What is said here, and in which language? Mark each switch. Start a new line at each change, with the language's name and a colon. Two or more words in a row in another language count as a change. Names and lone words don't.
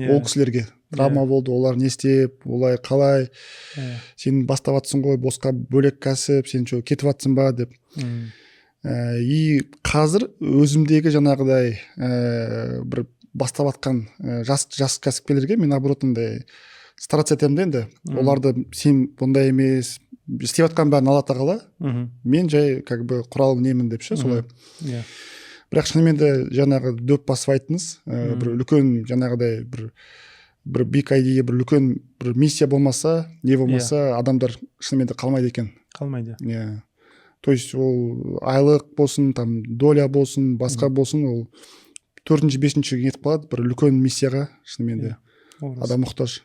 Kazakh: Ол кісілерге травма болды, олар не істеп, олай қалай, сен бастап жатсың ғой, босқа бөлек кәсіп, сен что кетіп жатсың ба деп. И қазір өзімдегі жаңағыдай бір бастап жатқан жас кәсіпкерлерге мен наоборот андай стараться етемін да, енді оларды сен бұндай емес, істеп жатқан бәрін алла тағала, мен жай
Russian: как бы
Kazakh: құрал немін деп ше, солай. Бірақ шынымен де жаңағы дөп басып айттыңыз, бір үлкен жаңағыдай бір
English: big idea,
Kazakh: бір үлкен бір миссия болмаса, не болмаса, адамдар шынымен де қалмайды екен. Қалмайды.
Russian: То есть
Kazakh: ол айлық болсын,
Russian: там доля
Kazakh: болсын, басқа болсын, ол 4-5-ге кетіп қалады, бір үлкен миссияға шынымен де адам мұқтаж.